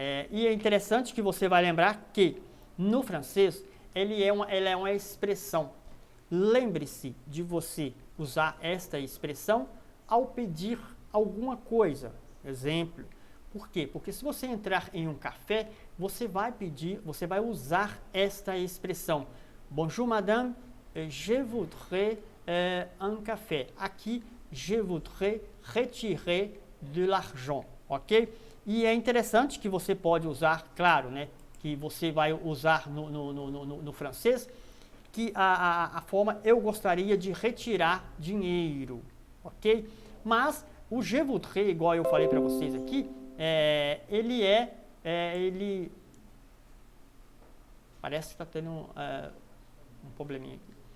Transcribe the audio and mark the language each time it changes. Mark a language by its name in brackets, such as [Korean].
[Portuguese] E é interessante que você vai lembrar que no francês ela é uma expressão. Lembre-se de você usar esta expressão ao pedir alguma coisa. Exemplo. Por quê? Porque se você entrar em um café, você vai usar esta expressão. [French] Bonjour madame, je voudrais un café. [Portuguese] Aqui, [French] je voudrais retirer de l'argent, ok? [Portuguese] E é interessante que você pode usar, claro, né? Que você vai usar no francês, que a forma eu gostaria de retirar dinheiro, ok? Mas o [French] je voudrais, [Portuguese] igual eu falei para vocês aqui, ele parece que está tendo um probleminha aqui.